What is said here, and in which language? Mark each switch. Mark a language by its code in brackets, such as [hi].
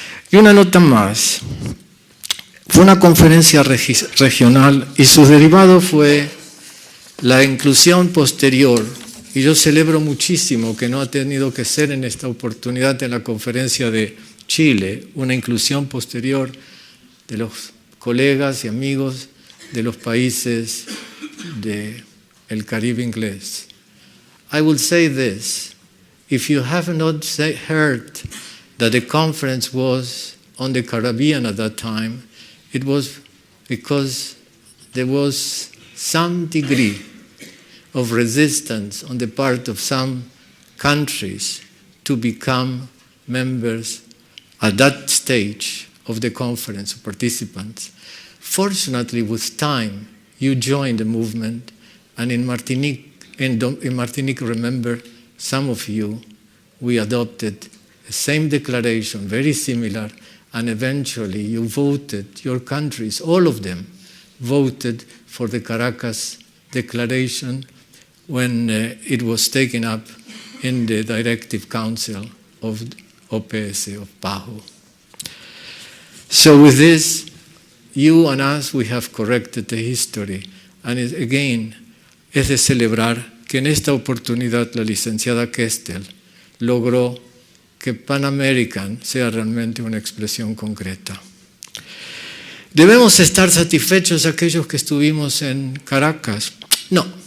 [es] Y una nota más. Fue una conferencia regional y su derivado fue la inclusión posterior Y yo celebro muchísimo que no ha tenido que ser en esta oportunidad en la conferencia de Chile, una inclusión posterior de los colegas y amigos de los países del Caribe inglés. [en] I will say this, if you have not heard that the conference was on the Caribbean at that time, it was because there was some degree of resistance on the part of some countries to become members at that stage of the conference, participants. Fortunately, with time, you joined the movement, and in Martinique, remember, some of you, we adopted the same declaration, very similar, and eventually you voted, your countries, all of them, voted for the Caracas Declaration when it was taken up in the Directive Council of OPS, of PAHO. So with this, you and us, we have corrected the history. And again, [es] es de celebrar que en esta oportunidad la licenciada Kestel logró que Pan American sea realmente una expresión concreta. ¿Debemos estar satisfechos aquellos que estuvimos en Caracas? No.